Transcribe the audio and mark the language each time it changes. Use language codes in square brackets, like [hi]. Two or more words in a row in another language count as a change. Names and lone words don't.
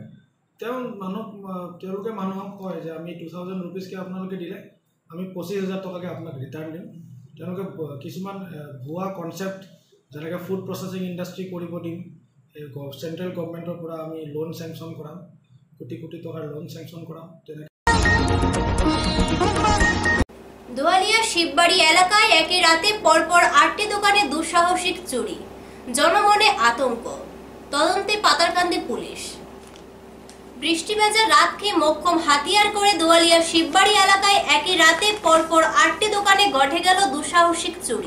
[as] তেওঁলোকে মানুহক কয় যে আমি 2000 ৰুপিজকৈ আপোনালোকে দিলে আমি 25,000 টকাকৈ আপোনাক ৰিটাৰ্ণ দিম। তেওঁলোকে কিছুমান ভুৱা কনচেপ্ট যেনেকৈ [en] food processing industry [as] কৰিব দিম, [en] central government's [as] পৰা আমি [en] loan sanction [as] কৰাম, কোটি কোটি টকাৰ [en] loan sanction [as] কৰাম। তেনেকৈ [bn] দোয়ালিয়া শিববাড়ি এলাকায় একই রাতে পরপর 8টি দোকানে দুঃসাহসিক চুরি, জনমনে আতঙ্ক, তদন্তে পাতারকান্দি পুলিশ। বৃষ্টি ভেজা রাতকে মোক্ষম হাতিয়ার করে দোয়ালিয়া শিববাড়ি এলাকায় একই রাতে পরপর 8টি দোকানে ঘটে গেল দুঃসাহসিক চুরি।